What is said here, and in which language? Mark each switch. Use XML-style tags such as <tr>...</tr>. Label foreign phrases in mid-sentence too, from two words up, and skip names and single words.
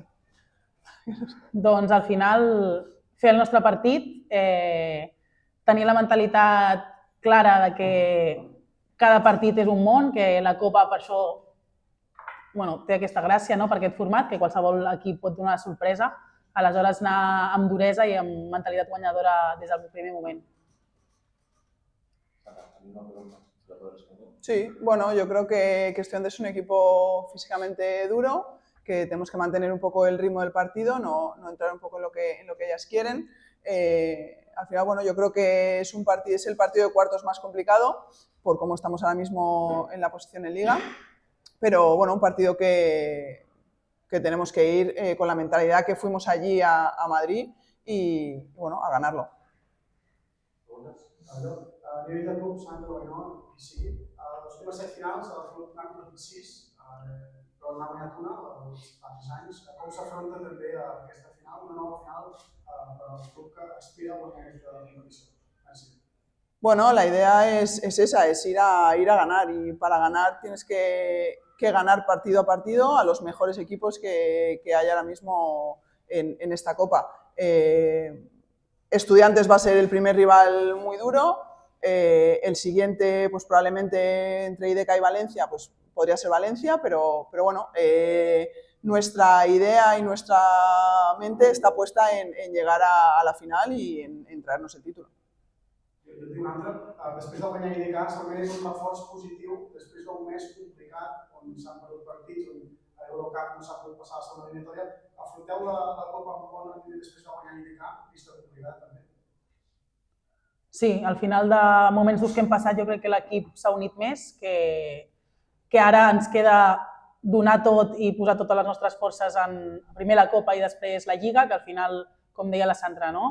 <ca>Doncs al final fer el nostre partit, tenir la mentalitat clara de que cada partit és un món, que la Copa per això té aquesta gràcia, no? Per aquest format, que qualsevol equip pot donar sorpresa, aleshores anar amb duresa i amb mentalitat guanyadora des del primer moment.</ca> <es>Sí, bueno, yo creo que Estudiantes es un equipo físicamente duro, que tenemos que mantener un poco el ritmo del partido, no entrar un poco en lo que ellas quieren. Al final, bueno, yo creo que es el partido de cuartos más complicado, por cómo estamos ahora mismo en la posición en Liga, pero bueno, un partido que tenemos que ir con la mentalidad que fuimos allí a Madrid y bueno, a ganarlo.</es> <ca>A nivell de club, Sandra Guanyó, qui sigui, les últimes 7 finals, a la Club n'han perdut 6, però n'ha guanyat una fa 3 anys. Com s'afronta també aquesta final, una nova final per al club que aspira a guanyar aquesta competició? Gràcies.</ca> <es>Bueno, la idea es esa, es ir a ganar, y para ganar tienes que ganar partido a partido a los mejores equipos que hay ahora mismo en esta Copa. Estudiantes va a ser el primer rival muy duro, el siguiente pues probablemente entre IDK y Valencia pues podría ser Valencia, pero bueno, nuestra idea y nuestra mente está puesta en llegar a la final y en traernos el título.</es> <ca>Jo et dic una altra, després de guanyar IDK segurament és un reforç positiu després d'un mes complicat on s'han perdut partits, on a l'Eurocup no s'ha pogut passar a la segona eliminatòria. Afronteu la Copa amb bon rendiment després de guanyar IDK, vista complicat també? Sí, al final de moments durs que hem passat jo crec que l'equip s'ha unit més, que ara ens queda donar tot i posar totes les nostres forces en primer la Copa i després la Lliga, que al final, com deia la Sandra, no?</ca>